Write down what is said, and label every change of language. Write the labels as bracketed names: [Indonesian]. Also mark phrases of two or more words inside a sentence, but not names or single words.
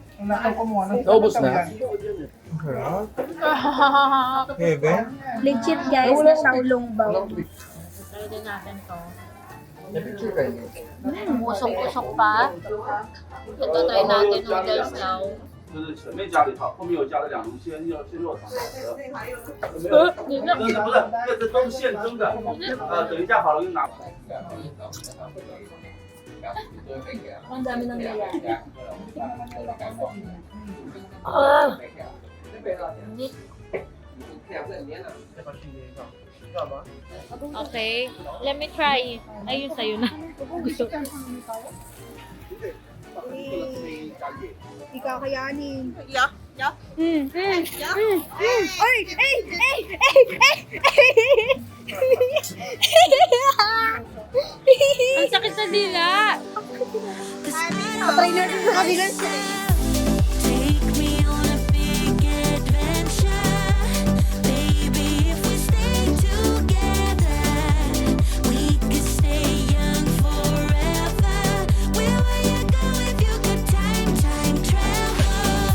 [Filipino] Naubos na? Heaven? Legit guys, na Xiaolongbao. Try din natin to. Na-picture kayo. Usok-usok pa. Ito, try natin noodles daw. [Chinese] 就是前面加了一套，后面又加了两炉鲜肉肠的。你那不是，这都是现蒸的。等一下好了，就拿。 [Filipino] Ang dami ng nila. [English] Okay, let me try. [Filipino] Ayun, sa'yo na. Gusto. Ikaw kayanin. Ang sakit sa dila. Try natin sa kabilang [English] Take me on a big adventure, baby. If we stay together, we could stay young forever. Where would you go if you could time travel?